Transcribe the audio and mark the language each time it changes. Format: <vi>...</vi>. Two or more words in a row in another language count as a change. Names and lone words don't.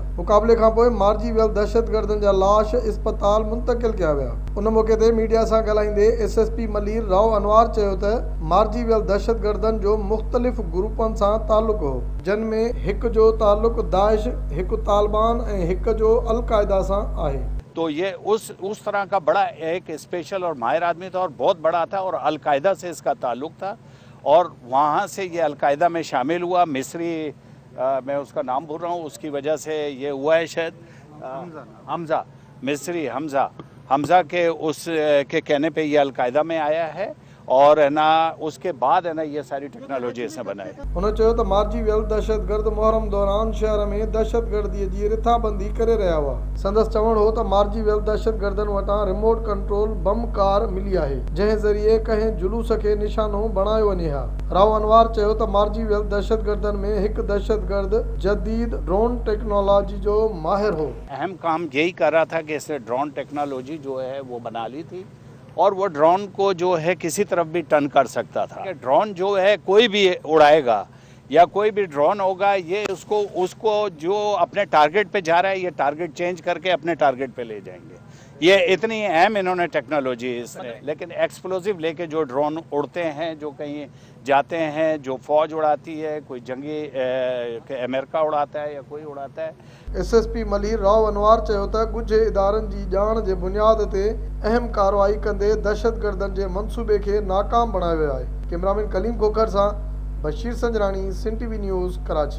<sd>मुक़ाबले खां पोइ मारिजी वियल दहशतगर्दनि जा लाश इस्पताल मुंतक़िल कया विया। उन मौक़े ते मीडिया सां ॻाल्हाईंदे SSP मलीर राव अनवार चयो त मारिजी वियल दहशतगर्दनि जो मुख़्तलिफ़ ग्रुपनि सां तालुक़ हो, जिन में हिकु जो तालुक़ दाइश, हिकु तालिबान ऐं हिकु जो अल-कायदा सां आहे।</sd> <ur>تو یہ اس طرح کا بڑا ایک اسپیشل اور ماہر آدمی تھا اور بہت بڑا تھا اور القاعدہ سے اس کا تعلق تھا اور وہاں سے یہ القاعدہ میں شامل ہوا. مصری میں اس کا نام بھول رہا ہوں، اس کی وجہ سے یہ ہوا ہے شاید حمزہ، مصری حمزہ کے کے کہنے پہ یہ القاعدہ میں آیا ہے اور ہے نا اس کے بعد ہے نا یہ ساری ٹیکنالوجی سے بنائے.</ur> <sd>उन्होंने चयो त मारिजी वियल दहशतगर्द मुहर्रम दौरान शहर में दहशतगर्दीअ जी रिथाबंदी करे रहिया हुआ। संदसि चवणु हो त मारिजी वियल दहशतगर्दनि वटां</sd> <en>remote control bomb car</en> <sd>मिली आहे, जंहिं ज़रिए कंहिं जुलूस खे निशानो बणायो वञे हा। राव अनवार चयो त मारिजी वियल दहशतगर्दनि में हिकु दहशतगर्द जदीद</sd> <en>drone technology</en> <sd>जो माहिर हो।</sd> <ur>اہم کام یہی کر رہا تھا کہ اس نے</ur> <en>drone technology</en> <ur>جو ہے وہ بنا لی تھی اور وہ ڈرون کو جو ہے کسی طرف بھی ٹرن کر سکتا تھا. ڈرون جو ہے کوئی بھی اڑائے گا یا کوئی بھی ڈرون ہوگا، یہ اس کو جو اپنے ٹارگٹ پہ جا رہا ہے یہ</ur> <en>target change</en> <ur>کر کے اپنے ٹارگٹ پہ لے جائیں گے. یہ اتنی اہم انہوں نے ٹیکنالوجی ہے۔ لیکن ایکسپلوسیو لے کے جو ڈرون اڑتے ہیں، جو کہیں جاتے ہیں، جو فوج اڑاتی ہے، کوئی جنگی امریکہ اڑاتا ہے یا کوئی اڑاتا ہے.</ur> <sd>SSP मलीर राव अनवार चयो त ॻुझे इदारनि जी ॼाण जे बुनियाद ते अहम कार्रवाई कंदे दहशतगर्दनि जे मंसूबे खे नाकाम बणायो वियो आहे। कैमरामैन कलीम खोखर सां बशीर संजरानी, सिंध TV न्यूज़, कराची।</sd>